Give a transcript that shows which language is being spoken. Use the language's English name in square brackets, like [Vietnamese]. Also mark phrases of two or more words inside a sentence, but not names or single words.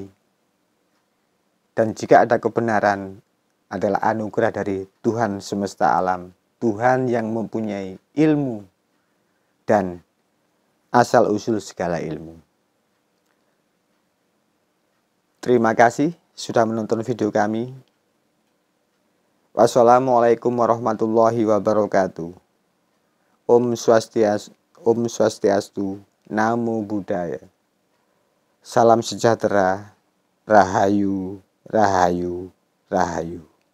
[Indonesian] Dan jika ada kebenaran, adalah anugerah dari Tuhan semesta alam. Tuhan yang mempunyai ilmu dan asal-usul segala ilmu. Terima kasih sudah menonton video kami. [Arabic] والسلام عليكم ورحمة الله وبركاته. [Indonesian] Om Swastiastu, Namo Buddhaya. Salam sejahtera, Rahayu, Rahayu, Rahayu.